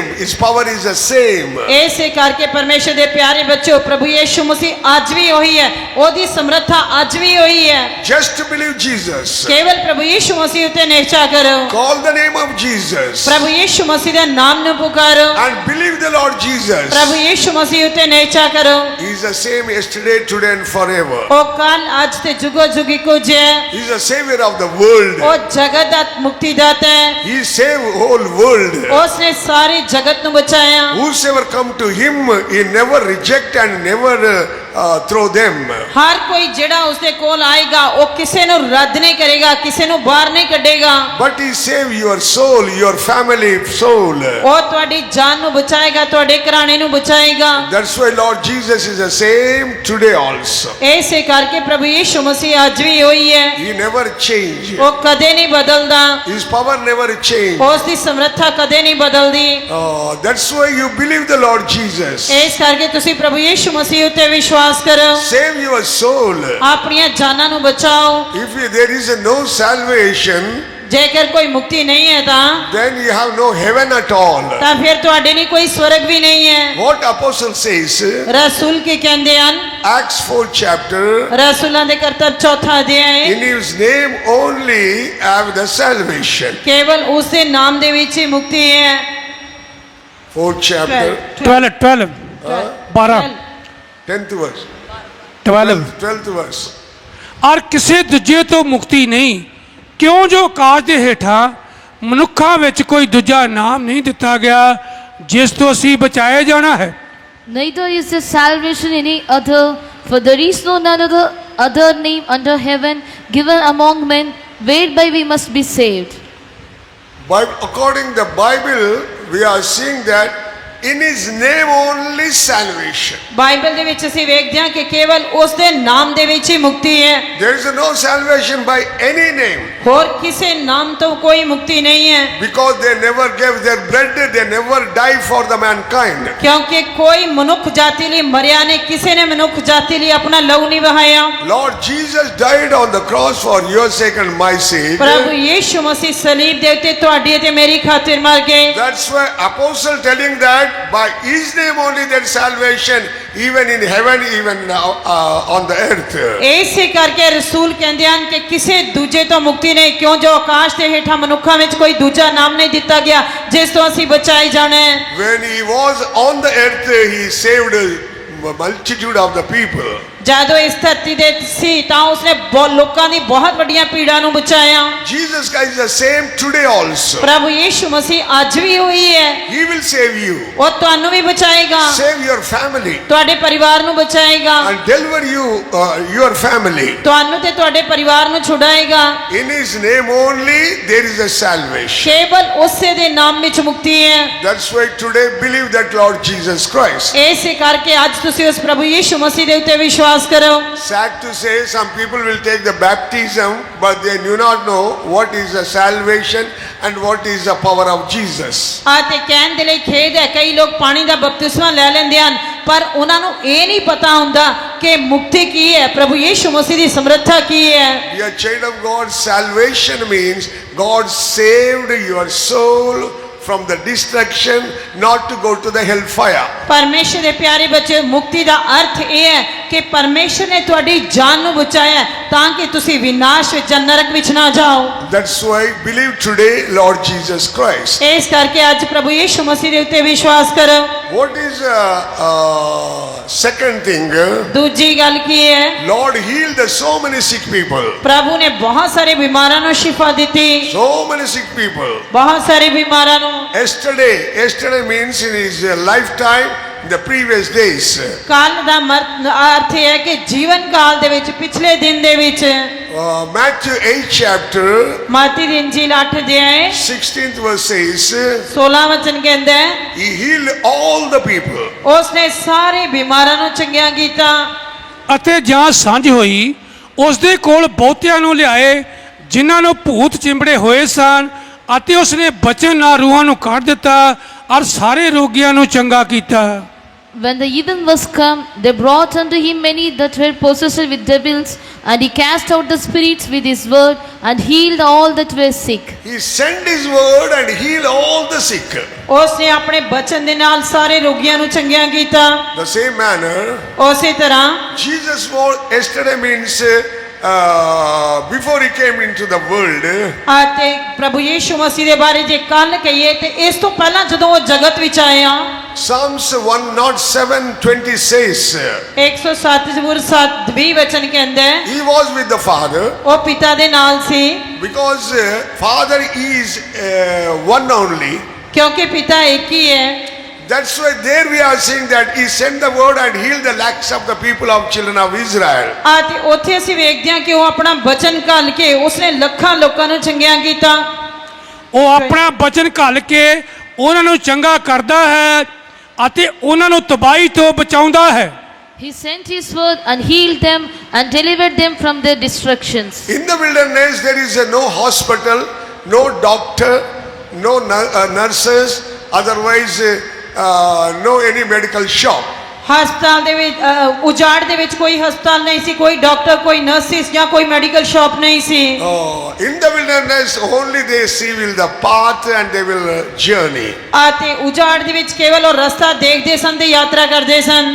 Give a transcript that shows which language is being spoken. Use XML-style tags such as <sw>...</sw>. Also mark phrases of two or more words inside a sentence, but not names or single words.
<en>His power is the same.</en> <pa>ਇਸੇ ਕਰਕੇ ਪਰਮੇਸ਼ਰ ਦੇ ਪਿਆਰੇ ਬੱਚਿਓ ਪ੍ਰਭੂ ਯਿਸੂ ਮਸੀਹ ਅੱਜ ਵੀ ਉਹੀ ਹੈ, ਉਹਦੀ ਸਮਰੱਥਾ ਅੱਜ ਵੀ ਉਹੀ ਹੈ।</pa> <en>Just believe Jesus.</en> <pa>ਕੇਵਲ ਪ੍ਰਭੂ ਯਿਸੂ ਮਸੀਹ ਉੱਤੇ ਨਿਸ਼ਚਾ ਕਰੋ।</pa> <en>Call the name of Jesus.</en> <pa>ਪ੍ਰਭੂ ਯਿਸੂ ਮਸੀਹ ਦੇ ਨਾਮ ਨੂੰ ਪੁਕਾਰੋ।</pa> <en>And believe the Lord Jesus.</en> <pa>ਪ੍ਰਭੂ ਯਿਸੂ ਮਸੀਹ ਉੱਤੇ ਨਿਸ਼ਚਾ ਕਰੋ।</pa> <en>He is the same yesterday, today and forever.</en> <pa>ਉਹ ਕੱਲ ਅੱਜ ਤੇ ਜੁਗੋ ਜੁਗ ਇੱਕੋ ਜਿਹਾ ਹੈ।</pa> <en>He is the savior of the world.</en> <pa>ਉਹ ਜਗਤ ਦਾ ਮੁਕਤੀਦਾਤਾ ਹੈ।</pa> <en>He saved whole world.</en> <pa>ਉਸ ਨੇ ਸਾਰੇ ਜਗਤ ਨੂੰ ਬਚਾਇਆ।</pa> <en>Whosoever come to him, he never reject and never throw them.</en> <pa>ਹਰ ਕੋਈ ਜਿਹੜਾ ਉਸਦੇ ਕੋਲ ਆਏਗਾ ਉਹ ਕਿਸੇ ਨੂੰ ਰੱਦ ਨਹੀਂ ਕਰੇਗਾ, ਕਿਸੇ ਨੂੰ ਬਾਹਰ ਨਹੀਂ ਕੱਢੇਗਾ।</pa> <en>But he save your soul, your family soul.</en> <pa>ਉਹ ਤੁਹਾਡੀ ਜਾਨ ਨੂੰ ਬਚਾਏਗਾ, ਤੁਹਾਡੇ ਘਰਾਣੇ ਨੂੰ ਬਚਾਏਗਾ।</pa> <en>That's why Lord Jesus is the same today also.</en> <pa>ਇਸੇ ਕਰਕੇ ਪ੍ਰਭੂ ਯੀਸ਼ੂ ਮਸੀਹ ਅੱਜ ਵੀ ਉਹੀ ਹੈ,</pa> <en>He never change.</en> <pa>ਉਹ ਕਦੇ ਨਹੀਂ ਬਦਲਦਾ,</pa> <en>His power never change.</en> <pa>ਉਸ ਦੀ ਸਮਰੱਥਾ ਕਦੇ ਨਹੀਂ ਬਦਲਦੀ।</pa> <en>That's why you believe the Lord Jesus.</en> <pa>ਇਸ ਕਰਕੇ ਤੁਸੀਂ ਪ੍ਰਭੂ ਯੀਸ਼ੂ ਮਸੀਹ ਉੱਤੇ ਵਿਸ਼ਵਾਸ ਕਰੋ,</pa> <en>Save your soul.</en> <pa>ਆਪਣੀਆਂ ਜਾਨਾਂ ਨੂੰ ਬਚਾਓ।</pa> <en>If there is no salvation,</en> <pa>ਜੇਕਰ ਕੋਈ ਮੁਕਤੀ ਨਹੀਂ ਹੈ ਤਾਂ</pa> <en>then you have no heaven at all.</en> <pa>ਤਾਂ ਫਿਰ ਤੁਹਾਡੇ ਲਈ ਕੋਈ ਸਵਰਗ ਵੀ ਨਹੀਂ ਹੈ।</pa> <en>What apostle says,</en> <pa>ਰਸੂਲ ਕੀ ਕਹਿੰਦੇ ਹਨ?</pa> <en>Acts 4 chapter,</en> <pa>ਰਸੂਲਾਂ ਦੇ ਕਰਤੱਵ ਚੌਥਾ ਅਧਿਆਇ,</pa> <en>in his name only have the salvation.</en> <pa>ਕੇਵਲ ਉਸ ਦੇ ਨਾਮ ਦੇ ਵਿੱਚ ਹੀ ਮੁਕਤੀ ਹੈ।</pa> <en>4th chapter, 12 12 12 10th verse, 12 12th verse.</en> <pa>ਔਰ ਕਿਸੇ ਦੂਜੇ ਤੋਂ ਮੁਕਤੀ ਨਹੀਂ, ਕਿਉਂ ਜੋ ਆਕਾਸ਼ ਦੇ ਹੇਠਾਂ ਮਨੁੱਖਾਂ ਵਿੱਚ ਕੋਈ ਦੂਜਾ ਨਾਮ ਨਹੀਂ ਦਿੱਤਾ ਗਿਆ ਜਿਸ ਤੋਂ ਅਸੀਂ ਬਚਾਏ ਜਾਣਾ ਹੈ।</pa> <en>Neither is there salvation in any other, for there is no none other name under heaven given among men whereby we must be saved. But according to the Bible, we are seeing that in his name only salvation.</en> <pa>ਬਾਈਬਲ ਦੇ ਵਿੱਚ ਅਸੀਂ ਵੇਖਦੇ ਹਾਂ ਕਿ ਕੇਵਲ ਉਸ ਦੇ ਨਾਮ ਦੇ ਵਿੱਚ ਹੀ ਮੁਕਤੀ ਹੈ,</pa> <en>There is no salvation by any name,</en> <pa>ਹੋਰ ਕਿਸੇ ਨਾਮ ਤੋਂ ਕੋਈ ਮੁਕਤੀ ਨਹੀਂ ਹੈ।</pa> <en>because they never gave their blood, they never died for the mankind.</en> <pa>ਕਿਉਂਕਿ ਕੋਈ ਮਨੁੱਖ ਜਾਤੀ ਲਈ ਮਰਿਆ ਨਹੀਂ, ਕਿਸੇ ਨੇ ਮਨੁੱਖ ਜਾਤੀ ਲਈ ਆਪਣਾ ਲਹੂ ਨਹੀਂ ਵਹਾਇਆ।</pa> <en>Lord Jesus died on the cross for your sake and my sake.</en> <pa>ਪ੍ਰਭੂ ਯੀਸ਼ੂ ਮਸੀਹ ਸਲੀਬ ਦੇ ਉੱਤੇ ਤੁਹਾਡੀ ਅਤੇ ਮੇਰੀ ਖਾਤਰ ਮਰ ਗਏ।</pa> <en>That's why apostle telling that by his name only there is salvation, even in heaven, even on the earth.</en> <pa>ਇਸੇ ਕਰਕੇ ਰਸੂਲ ਕਹਿੰਦੇ ਹਨ ਕਿ ਕਿਸੇ ਦੂਜੇ ਤੋਂ ਮੁਕਤੀ ਨਹੀਂ, ਕਿਉਂ ਜੋ ਆਕਾਸ਼ ਦੇ ਹੇਠਾਂ ਮਨੁੱਖਾਂ ਵਿੱਚ ਕੋਈ ਦੂਜਾ ਨਾਮ ਨਹੀਂ ਦਿੱਤਾ ਗਿਆ ਜਿਸ ਤੋਂ ਅਸੀਂ ਬਚਾਏ ਜਾਣਾ ਹੈ।</pa> <en>When he was on the earth, he saved a multitude of the people.</en> <pa>ਜਦੋਂ ਇਸ ਧਰਤੀ ਦੇ ਸੀ ਤਾਂ ਉਸਨੇ ਲੋਕਾਂ ਦੀ ਬਹੁਤ ਵੱਡੀਆਂ ਪੀੜਾਂ ਨੂੰ ਬਚਾਇਆ।</pa> <en>Jesus Christ is the same today also.</en> <pa>ਪ੍ਰਭੂ ਯੀਸ਼ੂ ਮਸੀਹ ਅੱਜ ਵੀ ਉਹੀ ਹੈ,</pa> <en>He will save you,</en> <pa>ਉਹ ਤੁਹਾਨੂੰ ਵੀ ਬਚਾਏਗਾ,</pa> <en>save your family,</en> <pa>ਤੁਹਾਡੇ ਪਰਿਵਾਰ ਨੂੰ ਬਚਾਏਗਾ,</pa> <en>and deliver you, your family.</en> <pa>ਤੁਹਾਨੂੰ ਤੇ ਤੁਹਾਡੇ ਪਰਿਵਾਰ ਨੂੰ ਛੁਡਾਏਗਾ।</pa> <en>In his name only there is a salvation.</en> <pa>ਕੇਵਲ ਉਸੇ ਦੇ ਨਾਮ ਵਿੱਚ ਮੁਕਤੀ ਹੈ।</pa> <en>That's why today believe that Lord Jesus Christ.</en> <pa>ਇਸੇ ਕਰਕੇ ਅੱਜ ਤੁਸੀਂ ਉਸ ਪ੍ਰਭੂ ਯੀਸ਼ੂ ਮਸੀਹ ਦੇ ਉੱਤੇ ਵਿਸ਼ਵਾਸ ਕਰੋ।</pa> <en>Sad to say, some people will take the baptism, but they do not know what is the salvation and what is the power of Jesus.</en> <pa>ਤੇ ਕਹਿਣ ਦੇ ਲਈ ਖੇਦ ਹੈ, ਕਈ ਲੋਕ ਪਾਣੀ ਦਾ ਬਪਤਿਸਮਾ ਲੈ ਲੈਂਦੇ ਹਨ ਪਰ ਉਹਨਾਂ ਨੂੰ ਇਹ ਨਹੀਂ ਪਤਾ ਹੁੰਦਾ ਕਿ ਮੁਕਤੀ ਕੀ ਹੈ, ਪ੍ਰਭੂ ਯੀਸ਼ੂ ਮਸੀਹ ਦੀ ਸਮਰੱਥਾ ਕੀ ਹੈ।</pa> <en>Dear child of God, salvation means God saved your soul from the destruction, not to go to the hellfire.</en> <pa>ਪਰਮੇਸ਼ਰ ਦੇ ਪਿਆਰੇ ਬੱਚੇ, ਮੁਕਤੀ ਦਾ ਅਰਥ ਇਹ ਹੈ ਕਿ ਪਰਮੇਸ਼ਰ ਨੇ ਤੁਹਾਡੀ ਜਾਨ ਨੂੰ ਬਚਾਇਆ ਤਾਂ ਕਿ ਤੁਸੀਂ ਵਿਨਾਸ਼ ਵਿੱਚ ਜਾਂ ਨਰਕ ਵਿੱਚ ਨਾ ਜਾਓ।</pa> <en>That's why believe today Lord Jesus Christ.</en> <pa>ਇਸ ਕਰਕੇ ਅੱਜ ਪ੍ਰਭੂ ਯੀਸ਼ੂ ਮਸੀਹ ਦੇ ਉੱਤੇ ਵਿਸ਼ਵਾਸ ਕਰੋ।</pa> <en>What is second thing?</en> <pa>ਦੂਜੀ ਗੱਲ ਕੀ ਹੈ?</pa> <en>Lord healed so many sick people.</en> <pa>ਪ੍ਰਭੂ ਨੇ ਬਹੁਤ ਸਾਰੇ ਬਿਮਾਰਾਂ ਨੂੰ ਸ਼ਿਫਾ ਦਿੱਤੀ,</pa> <en>So many sick people.</en> <pa>ਬਹੁਤ ਸਾਰੇ ਬਿਮਾਰਾਂ ਨੂੰ।</pa> <en>Yesterday means in his lifetime, the previous days.</en> <pa>ਕੱਲ ਦਾ ਅਰਥ ਹੈ ਕਿ ਜੀਵਨ ਕਾਲ ਦੇ ਵਿੱਚ, ਪਿਛਲੇ ਦਿਨ ਦੇ ਵਿੱਚ।</pa> <en>Matthew 8 chapter,</en> <pa>ਮਾਤੀ ਦੀ ਇੰਜੀਲ 8 ਅਧਿਆਇ</pa> <en>16th verse says,</en> <pa>16 ਵਚਨ ਕਹਿੰਦਾ ਹੈ,</pa> <en>he healed all the people.</en> <pa>ਉਸਨੇ ਸਾਰੇ ਬਿਮਾਰਾਂ ਨੂੰ ਚੰਗਿਆ ਕੀਤਾ। ਅਤੇ ਜਾਂ ਸਾਂਝ ਹੋਈ ਉਸ ਦੇ ਕੋਲ ਬਹੁਤਿਆਂ ਨੂੰ ਲਿਆਏ ਜਿਨ੍ਹਾਂ ਨੂੰ ਭੂਤ ਚਿੰਬੜੇ ਹੋਏ ਸਨ, ਅਤੇ ਉਸਨੇ ਬਚਨ ਨਾਲ ਰੂਹਾਂ ਨੂੰ ਕੱਢ ਦਿੱਤਾ ਔਰ ਸਾਰੇ ਰੋਗੀਆਂ ਨੂੰ ਚੰਗਾ ਕੀਤਾ।</pa> <en>When the even was come, they brought unto him many that were possessed with devils, and he cast out the spirits with his word, and healed all that were sick. He sent his word and healed all the sick.</en> <pa>ਉਸਨੇ ਆਪਣੇ ਬਚਨ ਦੇ ਨਾਲ ਸਾਰੇ ਰੋਗੀਆਂ ਨੂੰ ਚੰਗਿਆ ਕੀਤਾ।</pa> <en>The same manner,</en> <pa>ਉਸੇ ਤਰ੍ਹਾਂ</pa> <en>Jesus was yesterday means before he came into the world.</en> <pa>ਅਤੇ ਪ੍ਰਭੂ ਯੀਸ਼ੂ ਮਸੀਹ ਦੇ ਬਾਰੇ ਜੇ ਕੱਲ ਕਹੀਏ ਤੇ ਇਸ ਤੋਂ ਪਹਿਲਾਂ ਜਦੋਂ ਉਹ ਜਗਤ ਵਿੱਚ ਆਇਆ,</pa> <en>Psalms 107:20 says,</en> <pa>107 ਜ਼ਬੂਰ 7:20 ਵਚਨ ਕਹਿੰਦਾ ਹੈ,</pa> <en>he was with the Father,</en> <pa>ਉਹ ਪਿਤਾ ਦੇ ਨਾਲ ਸੀ,</pa> <en>because Father is one only.</en> <pa>ਕਿਉਂਕਿ ਪਿਤਾ ਇੱਕ ਹੀ ਹੈ।</pa> <en>That's why there we are seeing that he sent the word and healed the lakhs of the people of children of Israel.</en> <pa>ਆ ਤੇ ਉੱਥੇ ਅਸੀਂ ਵੇਖਦੇ ਹਾਂ ਕਿ ਉਹ ਆਪਣਾ ਬਚਨ ਘੱਲ ਕੇ ਉਸਨੇ ਲੱਖਾਂ ਲੋਕਾਂ ਨੂੰ ਚੰਗਿਆ ਕੀਤਾ। ਉਹ ਆਪਣਾ ਬਚਨ ਘੱਲ ਕੇ ਉਹਨਾਂ ਨੂੰ ਚੰਗਾ ਕਰਦਾ ਹੈ ਅਤੇ ਉਹਨਾਂ ਨੂੰ ਤਬਾਹੀ ਤੋਂ ਬਚਾਉਂਦਾ ਹੈ।</pa> <en>He sent his word and healed them and delivered them from their destructions. In the wilderness there is no hospital, no doctor, no nurses, otherwise no any medical shop.</en> <pa>ਹਸਪਤਾਲ ਦੇ ਵਿੱਚ ਉਜਾੜ ਦੇ ਵਿੱਚ ਕੋਈ ਹਸਪਤਾਲ ਨਹੀਂ ਸੀ, ਕੋਈ ਡਾਕਟਰ, ਕੋਈ ਨਰਸਿਸ ਜਾਂ ਕੋਈ</pa> <en>medical shop</en> <pa>ਨਹੀਂ ਸੀ।</pa> <en>In the wilderness only they see will the path and they will journey.</en> <pa>ਆ ਤੇ ਉਜਾੜ ਦੇ ਵਿੱਚ ਕੇਵਲ ਉਹ ਰਸਤਾ ਦੇਖਦੇ ਸਨ ਤੇ ਯਾਤਰਾ ਕਰਦੇ ਸਨ।</pa>